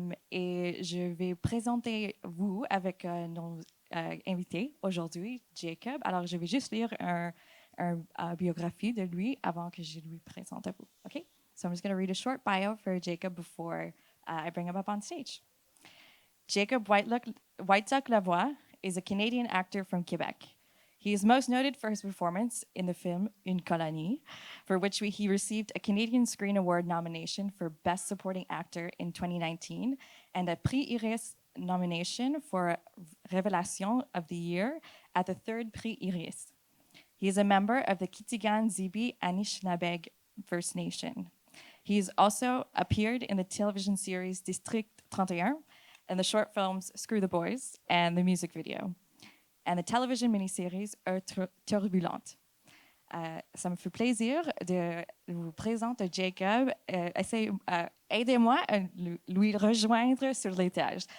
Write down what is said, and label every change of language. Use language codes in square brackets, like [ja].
[fr] Et je vais présenter vous avec nos invités aujourd'hui, Jacob. Alors, je vais juste lire une biographie de lui avant que je lui présente à vous, OK? [en] So I'm just going to read a short bio for Jacob before I bring him up on stage. Jacob Whiteduck-Lavoie is a Canadian actor from Quebec. He is most noted for his performance in the film UNE COLONIE, for which he received a Canadian Screen Award nomination for Best Supporting Actor in 2019 and a Prix Iris nomination for Revelation of the Year at the 3rd Prix Iris. He is a member of the Kitigan Zibi Anishinabeg First Nation. He has also appeared in the television series District 31 and the short films Screw the Boys and the music video, and the television miniseries Eaux, turbulentes. [fr] Ça me fait plaisir de vous présenter Jacob. Aidez-moi à lui rejoindre sur l'étage.